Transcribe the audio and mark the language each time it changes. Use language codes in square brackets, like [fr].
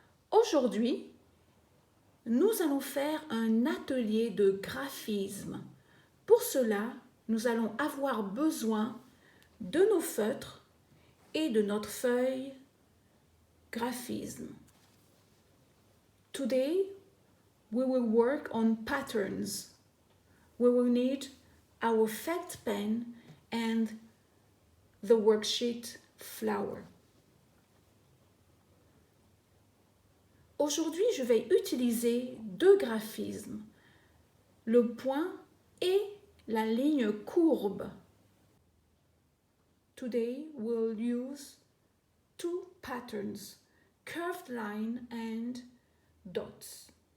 [fr] Aujourd'hui, nous allons faire un atelier de graphisme. Pour cela, nous allons avoir besoin de nos feutres et de notre feuille graphisme. [en] Today, we will work on patterns. We will need our felt pen and the worksheet flower. [fr] Aujourd'hui, je vais utiliser deux graphismes, le point et la ligne courbe. [en] Today, we'll use two patterns, curved line and dots.